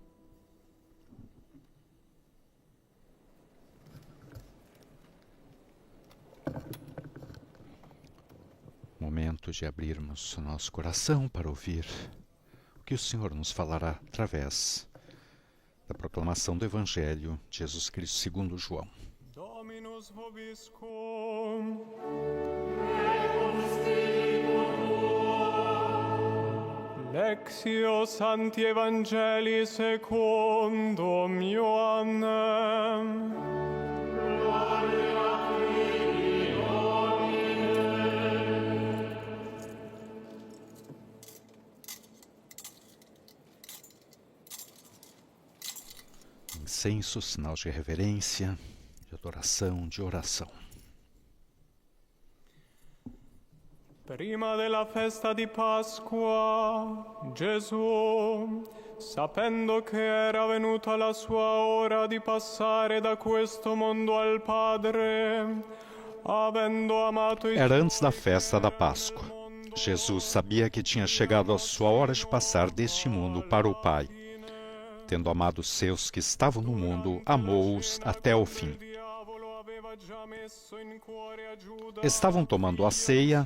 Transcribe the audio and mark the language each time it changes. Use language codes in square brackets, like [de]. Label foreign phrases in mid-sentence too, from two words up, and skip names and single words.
[pt] Momento de abrirmos o nosso coração para ouvir o que o Senhor nos falará através da proclamação do Evangelho de Jesus Cristo segundo João. [la] Dominus vobiscum. Lectio Sancti Evangelii secundum Ioannem. [pt] Incenso, sinal de reverência, de adoração, de oração. [it] Prima della festa di Pasqua, Gesù, sapendo che era venuta la sua ora di passare da questo mondo al Padre, avendo amato i [pt] Era antes da festa da Páscoa. Jesus sabia que tinha chegado a sua hora de passar deste mundo para o Pai. Tendo amado os seus que estavam no mundo, amou-os até o fim. Estavam tomando a ceia.